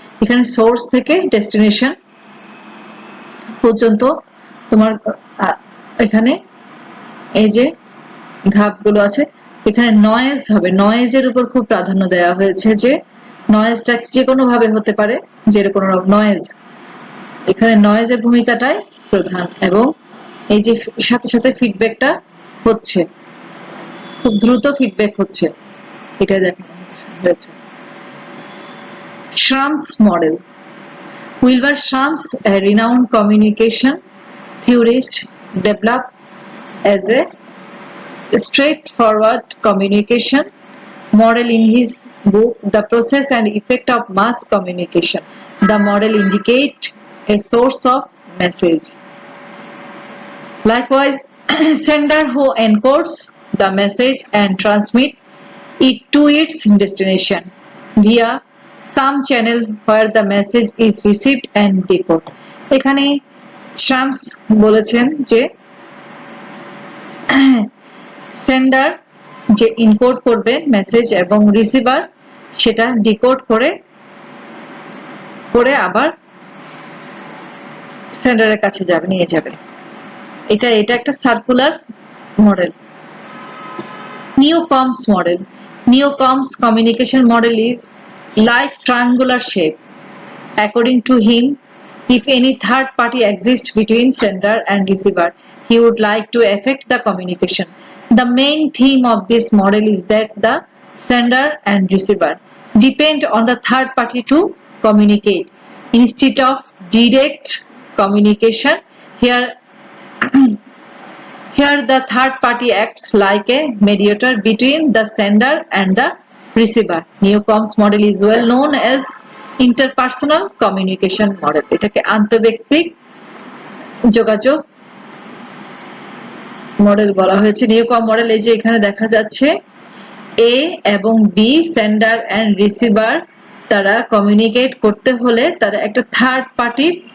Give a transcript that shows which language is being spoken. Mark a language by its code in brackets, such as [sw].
[bn] এখানে সোর্স থেকে ডেস্টিনেশন পর্যন্ত তোমার এখানে এই যে ধাপগুলো আছে, এখানে নয়েজ হবে, নয়েজের উপর খুব প্রাধান্য দেওয়া হয়েছে, যে নয়েজটা যে কোনো ভাবে হতে পারে, যেরকম নয়েজ, এখানে নয়েজের ভূমিকাটাই প্রধান, এবং এই যে সাথে সাথে ফিডব্যাকটা হচ্ছে, খুব দ্রুত ফিডব্যাক হচ্ছে, এটা দেখানো হয়েছে। [en] Schramm's model. Wilbur Schramm, a renowned communication theorist, developed as a straightforward communication model in his book The Process and Effect of Mass Communication. The model indicate a source of message. Likewise, sender who encodes the message and transmit it to its destination via some channel where the message is received and decoded. [bn] এখানে শামস বলেছেন যে sender যে encode করবে message এবং receiver সেটা decode করে আবার সেন্ডারের কাছে যাবে নিয়ে যাবে এটা একটা circular model Newcomb's model. [en] Newcomb's communication model is like triangular shape. According to him, if any third party exists between sender and receiver, he would like to affect the communication. The main theme of this model is that the sender and receiver depend on the third party to communicate. Instead of direct communication, here the third party acts like a mediator between the sender and the receiver. Newcomb's model is well known as interpersonal communication model. [bn] এটাকে আন্তঃব্যক্তিক যোগাযোগ model বলা হয়েছে Newcomb model এই যে এখানে দেখা যাচ্ছে এ এবং বি সেন্ডার এন্ড রিসিভার তারা কমিউনিকেট করতে হলে তারা একটা থার্ড পার্টির